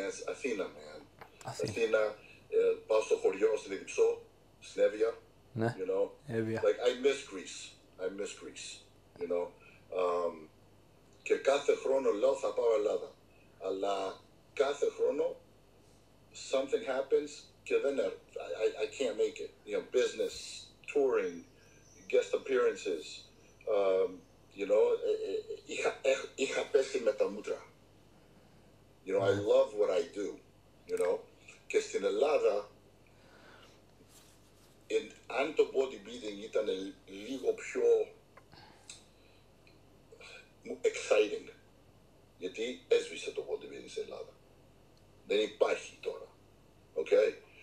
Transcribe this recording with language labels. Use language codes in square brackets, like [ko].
[el] Αθήνα, Αθήνα, πάω στο χωριό, στην Εδιψό, στην Εύβοια. Ναι, [en] you know? [el] Εύβοια. [en] Like, I miss Greece, you know? [el] Και κάθε χρόνο λέω θα πάω Ελλάδα. Αλλά κάθε χρόνο [en] something happens [el] και δεν [en] I can't make it. You know, business, touring, guest appearances, you know, [el] είχα πέσει με τα μούτρα. [en] You know, I love what I do, you know. [el] Και στην Ελλάδα, αν το bodybuilding ήταν λίγο πιο exciting, γιατί έσβησε το bodybuilding στην Ελλάδα. Δεν υπάρχει τώρα. Okay?